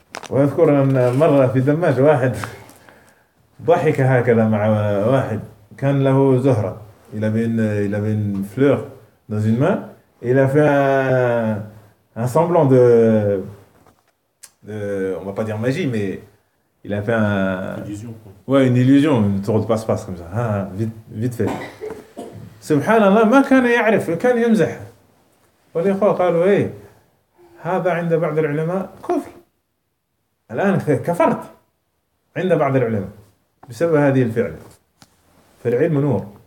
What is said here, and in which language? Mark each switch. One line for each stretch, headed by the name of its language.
Arabic: وأذكر أن مرة في دمشق واحد ضحك هكذا مع واحد كان له زهرة إلى بين فلور
French: dans une main. Il a fait un semblant de on va pas dire magie, mais il a fait un illusion. Ouais, une illusion, une tour de passe-passe comme ça. Ah, vite fait.
Arabic: سبحان الله ما كان يعرف، كان يمزح. والإخوة قالوا إيه هذا عند بعض العلماء كفر، الآن كفرت عند بعض العلماء بسبب هذه الفعل. فالعلم نور.